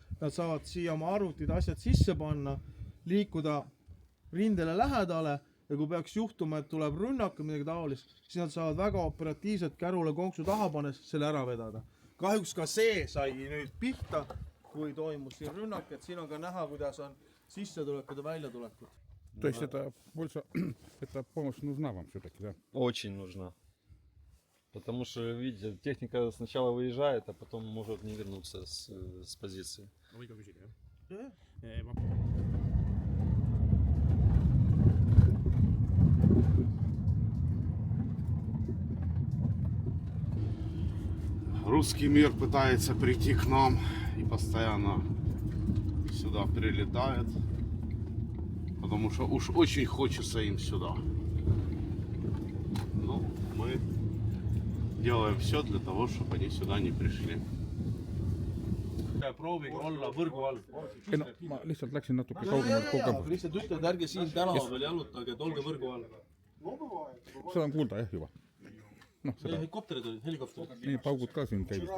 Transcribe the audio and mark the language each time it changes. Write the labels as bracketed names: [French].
[Estonian] Nad saavad siia oma arvutid asjad sisse panna, liikuda rindele lähedale ja kui peaks juhtuma, et tuleb rünnak või midagi taolist, siis nad saavad väga operatiivselt kärule konksu taha pannes selle ära vedada. kahjuks ka see sai nüüd pihta, kui toimus siin rünnak, et siin on ka näha, kuidas on sissetulekud ja väljatulekud. [Russian] То есть это больше, это помощь нужна вам все-таки, да? Очень нужна. Потому что, видите, техника сначала выезжает, а потом может не вернуться с позиции. [Estonian] Või ka küsida, jah? [Russian] Русский мир пытается прийти к нам и постоянно сюда прилетает, потому что уж очень хочется им сюда. Но мы делаем все для того, чтобы они сюда не пришли. [Estonian] Proovige olla võrgu all. Ei, no, ma lihtsalt läksin natuke kaugemalt. Lihtsalt ütled, ärge siin tänava peal jalutage, et olge võrgu all. Seda on kuulda jah juba. No, seda. Helikopterid olid, helikopterid. Nii paugud ka siin käivad.